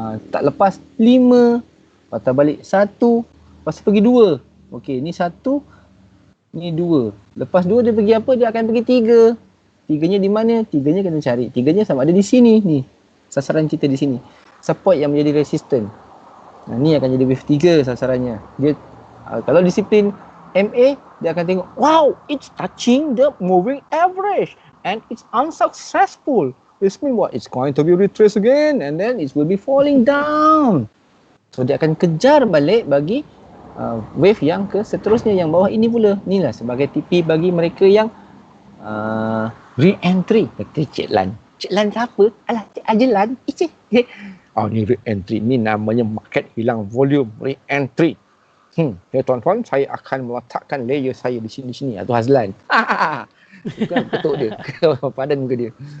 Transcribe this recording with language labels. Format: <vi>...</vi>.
<ms>Tak lepas 5, patah balik 1, lepas tu pergi 2. Okey, ni 1, ni 2. Lepas 2 dia pergi apa? Dia akan pergi 3. 3-nya di mana? 3-nya kena cari. 3-nya sama ada di sini ni. Sasaran kita di sini. Support yang menjadi resistant. Ni akan jadi wave 3 sasarannya. Dia kalau disiplin MA, dia akan tengok, wow,</ms> <en>it's touching the moving average and it's unsuccessful. This means what? It's going to be retraced again and then it will be falling down.</en> <ms>So dia akan kejar balik bagi wave yang ke seterusnya, yang bawah ini pula. Inilah sebagai TP bagi mereka yang re-entry. Kata Cik Lan. Cik Lan siapa? Alah, Cik Ajelan. Ni re-entry. Ni namanya market hilang volume. Re-entry. Ya tuan-tuan, saya akan meletakkan layer saya di sini. Atau Hazlan. Bukan ketuk dia. Padan muka dia.</ms>